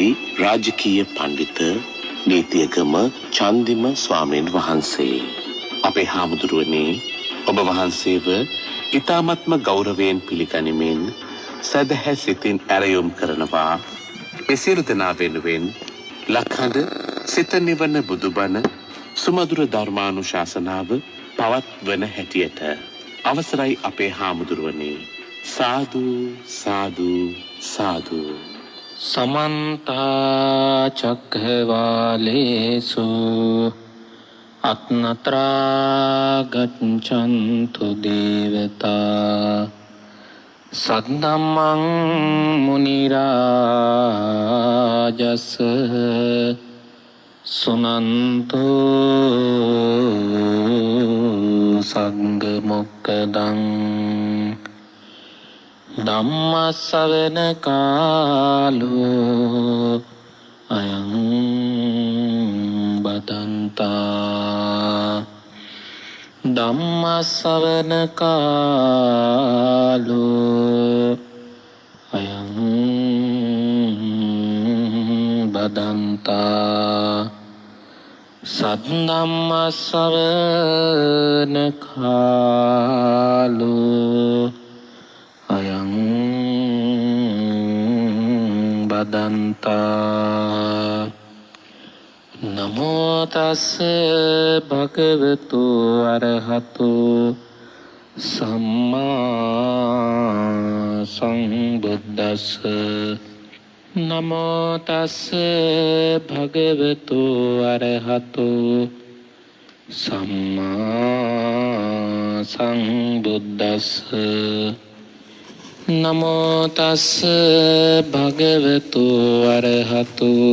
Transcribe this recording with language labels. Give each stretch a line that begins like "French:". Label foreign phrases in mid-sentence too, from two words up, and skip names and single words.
Sinhala: රාජකීය පඬිත නීතියගම චන්දිම ස්වාමීන් වහන්සේ අපේ හාමුදුරුවනේ ඔබ වහන්සේව ඊ타මත්ම ගෞරවයෙන් පිළිගනිමින් සදහැ සිතින් ඇරයුම් කරනවා එසියලු දෙනා වෙනුවෙන් ලක්හඬ සිත නිවන බුදුබණ සුමధుර ධර්මානුශාසනාව පවත්වන හැටියට අවසරයි අපේ හාමුදුරුවනේ සාදු සාදු සාදු
Pali: समन्त चक्रवालेषु अत्नत्रा गच्छन्तु देवता सद्धम्मं मुनिराजस सुनन्तु संगमुक्तदं ධම්මස්සවන කාලෝ අයං බදන්තා ධම්මස්සවන කාලෝ අයං බදන්තා සද්ධම්මස්සවන කාලෝ අයං බදන්තා නමෝ තස්ස භගවතු අරහතු සම්මා සම්බුද්දස්ස නමෝ තස්ස භගවතු අරහතු සම්මා සම්බුද්දස්ස නමෝ තස්ස භගවතු අරහතු